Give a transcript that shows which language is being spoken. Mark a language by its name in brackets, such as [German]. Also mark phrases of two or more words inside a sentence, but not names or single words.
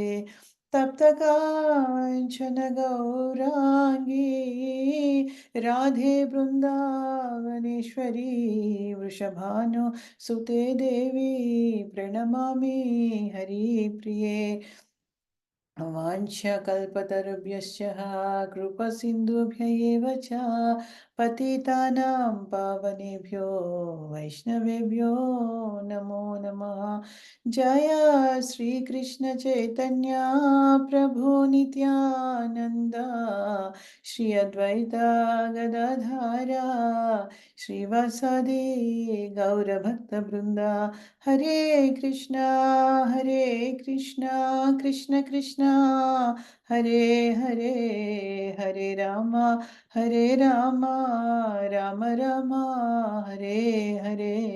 [Sanskrit] తప్త కాంచన గౌరాంగీ రాధే బృందావనేశ్వరీ వృషభాను సుతే దేవి ప్రణమామి హరిప్రియే. వాంఛకల్పతరుభ్యశ్చ కృపసింధుభ్య ఏవ చ పతితానాం పావనేభ్యో వైష్ణవేభ్యో నమో నమః. జయ శ్రీకృష్ణ చైతన్య ప్రభు నిత్యానంద శ్రీ అద్వైత గదాధర శ్రీవాసాది గౌరభక్త బృంద. హరే కృష్ణ కృష్ణ కృష్ణ హరే హరే హరే రామ రామ రామ హరే హరే.